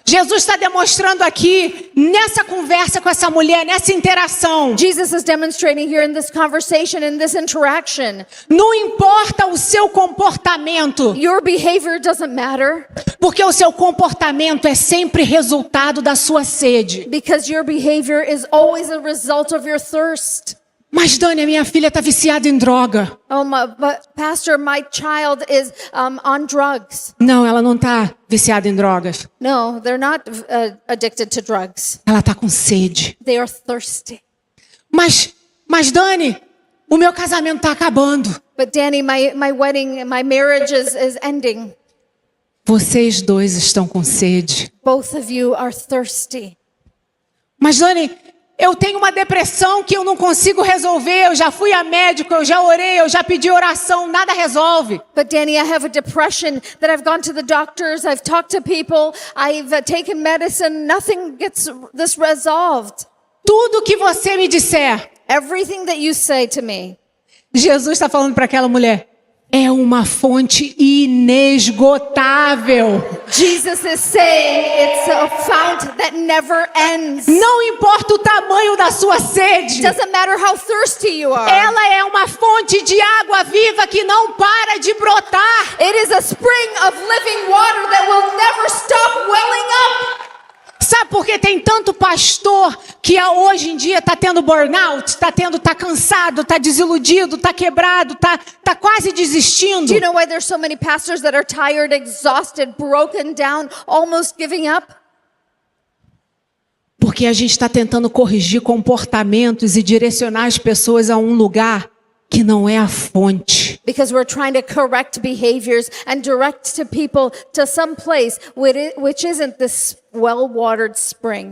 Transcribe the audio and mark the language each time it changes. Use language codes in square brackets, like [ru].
[pt] Jesus está demonstrando aqui, nessa conversa com essa mulher, nessa interação. [en] Jesus is demonstrating here in this conversation, in this interaction. [pt] Não importa o seu comportamento, [en] Your behavior doesn't matter [pt] porque o seu comportamento é sempre resultado da sua sede. [en] because your behavior is always a result of your thirst. [pt] Mas Dani, a minha filha está viciada em droga. [en] Oh, but Pastor, my child is on drugs. [pt] Não, ela não está viciada em drogas. [en] No, they're not addicted to drugs. [pt] Ela está com sede. [en] They are thirsty. [pt] Mas Dani, o meu casamento está acabando. [en] But Danny, my wedding, my marriage is ending. [pt] Vocês dois estão com sede. [en] Both of you are thirsty. [pt] Mas Dani, eu tenho uma depressão que eu não consigo resolver. Eu já fui a médico, eu já orei, eu já pedi oração, nada resolve. [en] But Danny, I have a depression that I've gone to the doctors, I've talked to people, I've taken medicine, nothing gets this resolved. [pt] Tudo que você me disser, [en] Everything that you say to me, [pt] Jesus está falando para aquela mulher, é uma fonte inesgotável. [en] Jesus is saying it's a fount that never ends. [pt] Não importa o tamanho da sua sede. [en] Doesn't matter how thirsty you are. [pt] Ela é uma fonte de água viva que não para de brotar. [en] It is a spring of living water that will never stop welling up. [pt] Sabe por que tem tanto pastor que hoje em dia está tendo burnout, tá cansado, tá desiludido, tá quebrado, tá quase desistindo? [en] Do you know why there's so many pastors that are tired, exhausted, broken down, almost giving up? [pt] Porque a gente está tentando corrigir comportamentos e direcionar as pessoas a um lugar que não é a fonte. [en] Because we're trying to correct behaviors and direct to people to some place which isn't this well-watered spring.